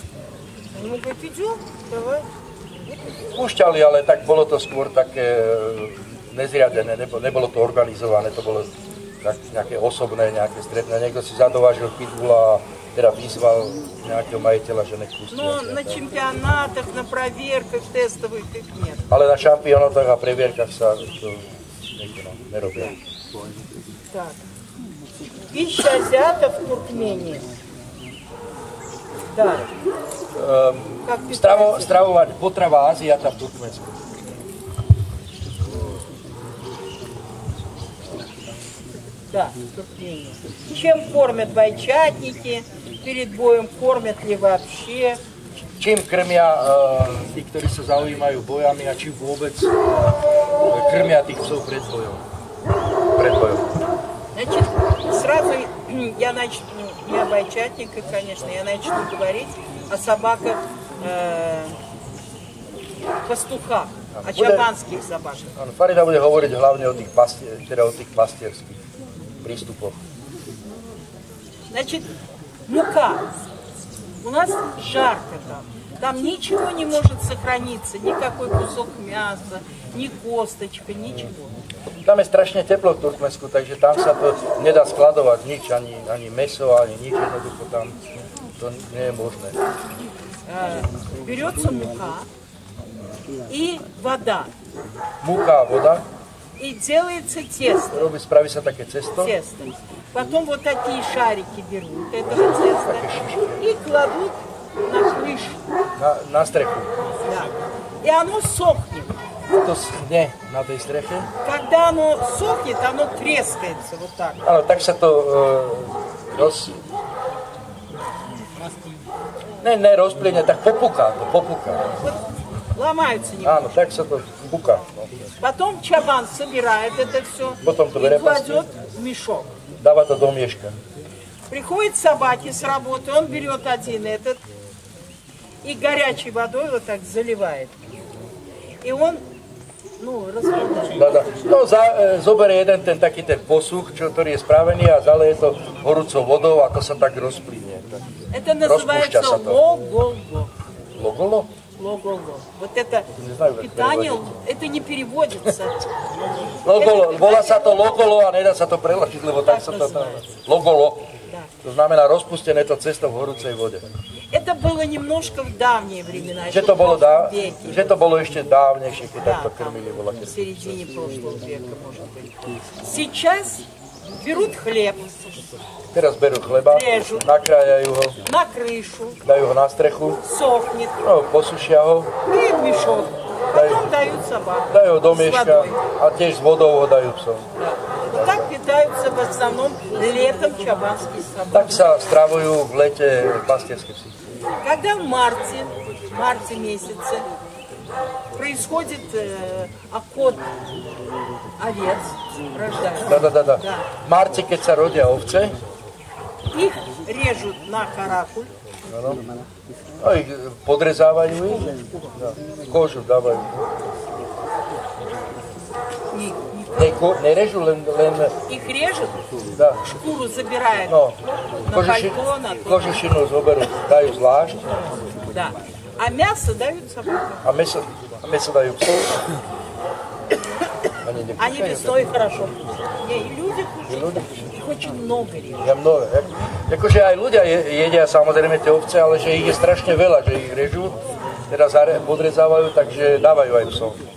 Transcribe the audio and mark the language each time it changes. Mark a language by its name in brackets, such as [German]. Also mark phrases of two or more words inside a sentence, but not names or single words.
[Russian] Ему говорит, идем, давай. [Slovak] Púšťali, ale tak bolo to skôr také nezriadené, nebolo to organizované, to bolo tak nejaké osobné, nejaké stretné. Niekto si zadovážil pitbula a teda vyzval nejakého majiteľa, že nech pustí. [Russian] Но на чемпионатах, на проверках тестовых их нет. [Slovak] Ale na šampionátach a previerkach sa to nerobia. [Russian] Так. Пища азиатов в Туркмении. Да. Как [Slovak] Stravovať potrava Aziata v Turkmensku. [Russian] Да, в Туркмении. Чем кормят бойчатники? Перед боем кормят ли вообще? [Slovak] Čím krmia tí, ktorí sa zaujímajú bojami a či vôbec krmia tých psov pred bojom? [Russian] Значит, сразу я начну, я бойчатника, конечно, я начну говорить о собаках пастухах, о чабанских собаках. [Slovak] Farida bude hovoriť hlavne o tých pastierských prístupoch. [Russian] Значит, мука. У нас жарко там. Там ничего не может сохраниться, никакой кусок мяса, ни косточка, ничего. [Slovak] Tam je strašne teplo v Turkmensku, takže tam sa to nedá skladovať nič, ani mäso, ani nič, jednoducho tam to nie je možné. [Russian] Берется мука и вода. [Slovak] Múka a voda, [Russian] И делается тесто. [Slovak] spraví sa také cesto. [Russian] Потом вот такие шарики берут этого теста и кладут на крышу. [Slovak] Na strechu. [Russian] Да. И оно сохнет. [Slovak] To nie na tej streche. [Russian] Когда оно сохнет, оно трескается вот так. [Slovak] Áno, tak sa to rozplyne, tak popúka. [Russian] Вот ломаются немного. [Slovak] Áno, tak sa to púka. [Russian] Потом чабан собирает это все Потом то и кладет в мешок. [Slovak] Dáva to do mieška. [Russian] Приходят собаки с работы, он берет один этот и горячей водой вот так заливает. И он, разбавляет. [Slovak] Zoberie jeden ten posuch, ktorý je spravený a zaleje to horúcou vodou a to sa tak rozplynie. [Russian] Это называется логоло. [Slovak] Logolo? [Russian] Логоло. Вот это питание, это не переводится. [Slovak] Logolo, volá sa to logolo a nedá sa to preložiť, lebo tak sa to... Logolo. To znamená rozpustené to cesto v horúcej vode. [Russian] Это было немножко в давние времена, [Slovak] Že to bolo ešte dávnejšie, keď takto krmili bola. [Russian] в середине прошлого века, может быть. Сейчас берут хлеб, [Slovak] Teraz berú chleba, Režu. nakrájajú ho, [Russian] на крышу, [Slovak] dajú ho na strechu, [Russian] сохнет, [Slovak] posušia ho, [Russian] и в мешок. Потом дают собакам [Slovak] dajú ho do [Russian] с [Slovak] mieška [Russian] водой. [Slovak] a tiež s vodou ho dajú psom. [Russian] Вот так питаются в основном летом чабанские собаки. [Slovak] Tak sa stravujú v lete pastierské psy. [Russian] Когда в марте месяце происходит окот овец, рождается. Да. [Slovak] V marci, keď sa rodia ovce, [Russian] Их режут на каракуль. [Slovak] ich podrezávajú ich, kožu dávajú. Nerežu, len... [Russian] Их режут, Да. шкуру забирают [Slovak] No, [Russian] на пальто, на то. [Slovak] kožušinu zoberú, dajú zvlášť [Russian] Да. А мясо дают собакам. [Slovak] a mäso dajú psom. [Russian] Они весной хорошо. И люди кушают. Их очень много режут. [Slovak] Je mnoho. Akože aj ľudia jedia samozrejme tie ovce, ale že ich je strašne veľa, že ich režú, teda podrezávajú, takže dávajú aj psom.